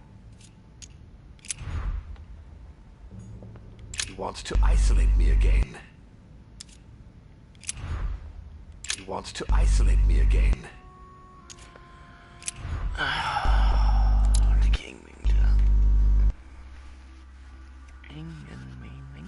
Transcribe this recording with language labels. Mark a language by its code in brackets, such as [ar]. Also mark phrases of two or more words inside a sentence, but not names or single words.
[en] He wants to isolate me again. He wants to isolate me again. [da] Det giver ingen mening, det der. Ingen mening.